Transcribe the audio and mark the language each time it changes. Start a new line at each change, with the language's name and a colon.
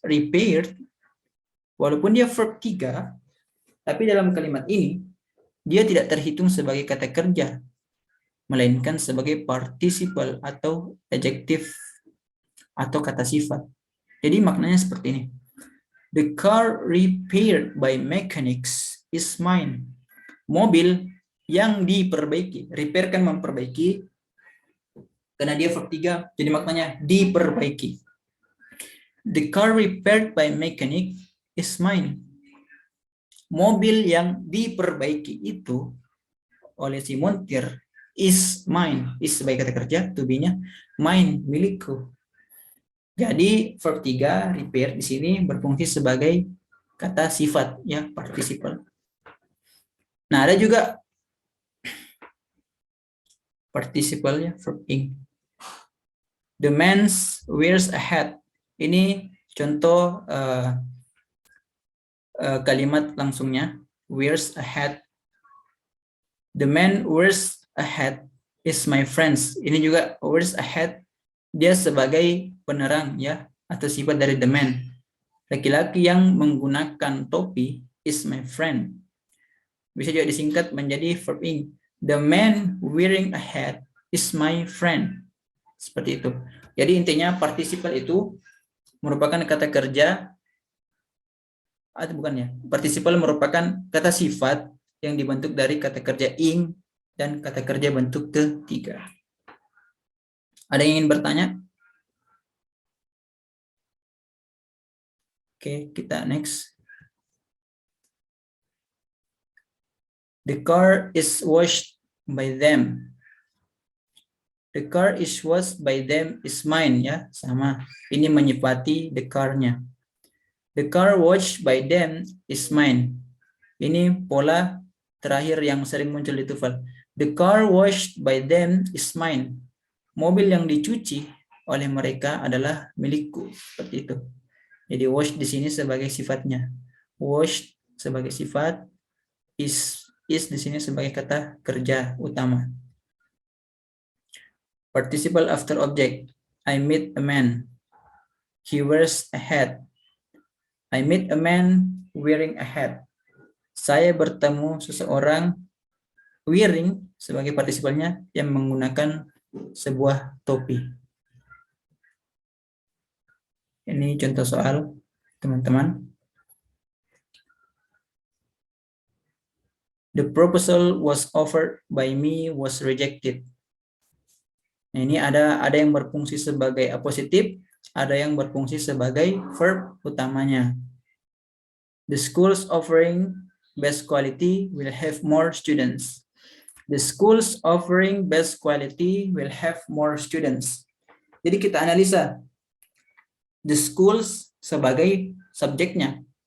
Indonesian: Repaired, walaupun dia verb 3, tapi dalam kalimat ini, dia tidak terhitung sebagai kata kerja, melainkan sebagai participle atau adjektif atau kata sifat. Jadi maknanya seperti ini.
English: The car repaired by mechanics is mine.
Indonesian: Mobil yang diperbaiki. Repair kan memperbaiki. Karena dia verb 3, jadi maknanya diperbaiki.
English: The car repaired by mechanic is mine.
Indonesian: Mobil yang diperbaiki itu oleh si montir
English: is mine.
Indonesian: Is sebagai kata kerja, to be-nya mine, milikku. Jadi verb 3 repair di sini berfungsi sebagai kata sifat ya, participle. Nah, ada juga participle ya, verb ing.
English: The man wears a hat.
Indonesian: Ini contoh kalimat langsungnya,
English: wears a hat. The man wears a hat is my friends.
Indonesian: Ini juga
English: wears a hat,
Indonesian: dia sebagai penerang ya, atau sifat dari the man. Laki-laki yang menggunakan topi
English: is my friend.
Indonesian: Bisa juga disingkat menjadi verb ing.
English: The man wearing a hat is my friend.
Indonesian: Seperti itu. Jadi intinya participle itu merupakan kata kerja, atau bukan ya, participle merupakan kata sifat yang dibentuk dari kata kerja ing dan kata kerja bentuk ketiga. Ada yang ingin bertanya? Oke, kita next.
English: The car is washed by them. The car is washed by them is mine
Indonesian: ya, sama. Ini menyifati the car-nya.
English: The car washed by them is mine.
Indonesian: Ini pola terakhir yang sering muncul di TOEFL.
English: The car washed by them is mine.
Indonesian: Mobil yang dicuci oleh mereka adalah milikku. Seperti itu. Jadi wash di sini sebagai sifatnya. Wash sebagai sifat, is di sini sebagai kata kerja utama.
English: Participle after object. I meet a man. He wears a hat. I meet a man wearing a hat.
Indonesian: Saya bertemu seseorang wearing sebagai partisipalnya yang menggunakan sebuah topi. Ini contoh soal teman-teman.
English: The proposal was offered by me was rejected.
Indonesian: Nah, ini ada yang berfungsi sebagai apositif, ada yang berfungsi sebagai verb utamanya.
English: The schools offering best quality will have more students. The schools offering best quality will have more students.
Indonesian: Jadi kita analisa
English: the schools
Indonesian: sebagai subjeknya.